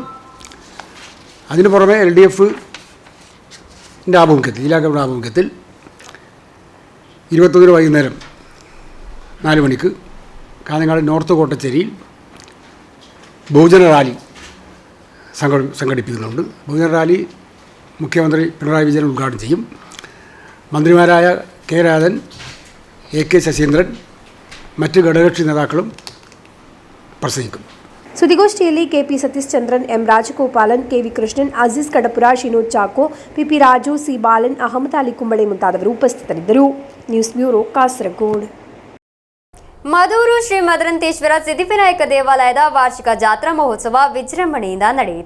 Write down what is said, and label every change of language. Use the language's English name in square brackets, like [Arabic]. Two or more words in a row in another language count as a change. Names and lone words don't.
[Malayalam] അതിനു പുറമെ LDF ആഭിമുഖ്യത്തിൽ ജില്ലാ കമ്മിറ്റിയുടെ ആഭിമുഖ്യത്തിൽ 21 വൈകുന്നേരം 4 മണിക്ക് കാഞ്ഞങ്ങാട് നോർത്ത് കോട്ടച്ചേരിയിൽ ബഹുജന റാലി സംഘടിപ്പിക്കുന്നുണ്ട്. ബഹുജന റാലി മുഖ്യമന്ത്രി പിണറായി വിജയൻ ഉദ്ഘാടനം ചെയ്യും. മന്ത്രിമാരായ കെ രാജൻ, AK ശശീന്ദ്രൻ, മറ്റ് ഘടകകക്ഷി നേതാക്കളും പ്രസംഗിക്കും. [Kannada] ಸುದ್ದಿಗೋಷ್ಠಿಯಲ್ಲಿ ಕೆಪಿ ಸತೀಶ್ ಚಂದ್ರನ್, ಎಂ ರಾಜಗೋಪಾಲನ್, ಕೆವಿ ಕೃಷ್ಣನ್, ಅಜೀಜ್ ಕಡಪುರ, ಶಿನೋಜ್ ಚಾಕೋ, ಪಿಪಿ ರಾಜು, ಸಿ ಬಾಲನ್, ಅಹಮದ್ ಅಲಿ ಕುಂಬಳೆ ಮುಂತಾದವರು ಉಪಸ್ಥಿತರಿದ್ದರು. [English] news bureau, [Kannada] ಕಾಸರಗೋಡು. ಮದೂರು ಶ್ರೀ ಮದರಂತೇಶ್ವರ ಸಿದ್ಧಿವಿನಾಯಕ ದೇವಾಲಯದ ವಾರ್ಷಿಕ ಜಾತ್ರಾ ಮಹೋತ್ಸವ ವಿಜೃಂಭಣೆಯಿಂದ ನಡೆಯಿತು.